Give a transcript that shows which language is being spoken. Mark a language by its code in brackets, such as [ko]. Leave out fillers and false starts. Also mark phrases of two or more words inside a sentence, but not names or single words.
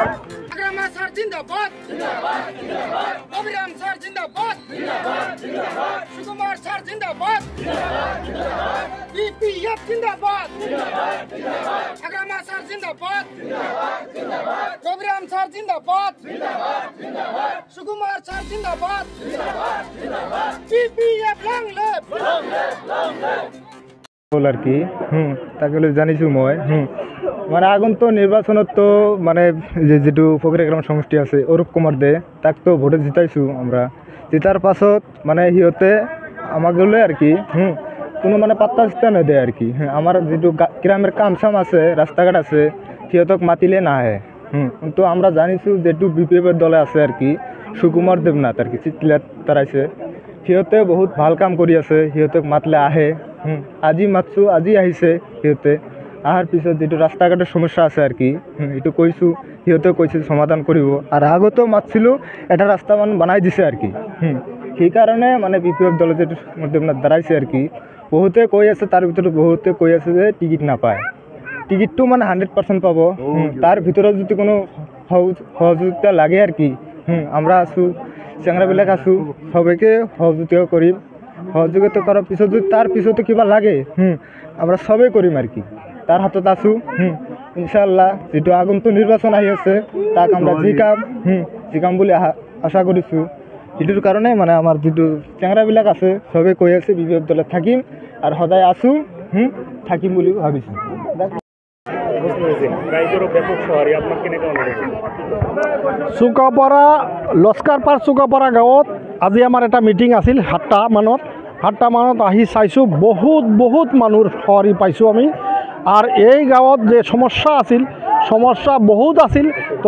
[as] আগ্রামা স্যার জিন্দাবাদ জিন্দাবাদ জিন্দাবাদ অবিরাম স্যার জিন্দাবাদ জিন্দাবাদ জিন্দাবাদ সুকুমার স্যার জিন্দাবাদ জিন্দাবাদ জিন্দাবাদ বিপিএফ জিন্দাবাদ জিন্দাবাদ জিন্দাবাদ আগ্রামা স্যার জিন্দাবাদ জিন্দাবাদ জিন্দাবাদ অবিরাম স্যার জিন্দাবাদ জিন্দাবাদ জিন্দাবাদ সুকুমার স্যার জিন্দাবাদ জিন্দাবাদ জিন্দাবাদ বিপিএফ [en] long live [as] আর কি তাকে জানিছো মই মানে আগন্ত নির্বাচনত তো মানে যেটু ফকিরাগ্রাম সমষ্টি আছে অরূপ কুমার দে তাক তো ভোটে জিতাইছো আমরা জিতার পাছত মানে সিহঁতে আমাকে আর কি কোনো মানে পাত্তা চিত্তা নেদেয় আর কি আমার যেটু গ্রামের কাম চাম আছে রাস্তাঘাট আছে সিহঁতক মাতিলে নাহে কিন্তু আমরা জানিছো যেটু বিপিএফের দলে আছে আর কি সুকুমার দেবনাথ আর কি চিতলাত তারাইছে সিহঁতে বহুত ভাল কাম কৰি আছে সিহঁতক মাতলে আহে আজি মাতছো আজি আহিছে সিহঁতে আহাৰ পিছত যেটো ৰাস্তা ঘাটৰ সমস্যা আছে আর কি এইটো কৈছোঁ সিহঁতে কৈছে সমাধান কৰিব আর আগতেও মাতছিলো এটা রাস্তা মান বনাই দিছে আর কি সেইকাৰণে মানে বিপিএফ দলে যেটো দেবনাথ দাঁড়াইছে আর কি বহুতে কৈ আছে তাৰ ভিতৰত বহুতে কৈ আছে যে টিকিট নাপায় টিকিটটো মানে 100% পাব তাৰ ভিতৰত যদি কোনো সহযোগিতা লাগে আর কি আমরা আছো চেংৰাবিলাক আছো সবাইকে সহযোগিতা কৰিম সহযোগিতা কৰাৰ পিছত যদি তাৰ পিছতো কিবা লাগে আমরা সবেই কৰিম আর কি তার হাতত আছো ইনশাআল্লাহ যেটো আগন্তুক নির্বাচন আহি আছে তাক আমরা জিকাম বুলি আশা কৰিছোঁ এটোৰ কাৰণে মানে আমাৰ যেটো চেংৰাবিলাক আছে সবে কৈ আছে বিপিএফ দলে থাকিম আর সদায় আছো থাকিম বুলি ভাবিছোঁ চুকাপাৰা লস্কাৰপাৰ চুকাপাৰা গাঁৱত আজি আমাৰ এটা মিটিং আছিল 7টা মানত আহি চাইছোঁ বহুত মানুহৰ সঁহাৰি পাইছোঁ আমি আর এই গাঁৱত যে সমস্যা বহুত আছিল তো